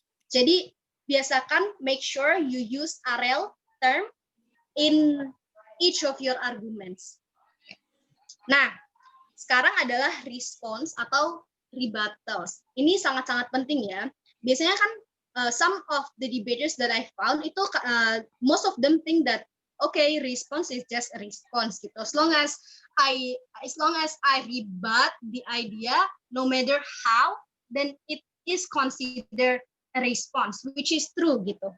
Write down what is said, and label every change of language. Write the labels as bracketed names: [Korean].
[Indonesian] Jadi biasakan [English] make sure you use RL term in each of your arguments. [Indonesian] Nah, sekarang adalah response atau rebuttals. Ini sangat-sangat penting ya. Biasanya kan [English] some of the debaters that I found [Indonesian] itu [English] most of them think that okay, response is just a response [Indonesian] gitu. [English] As long as I rebut the idea, no matter how, then it is considered a response, which is true gitu.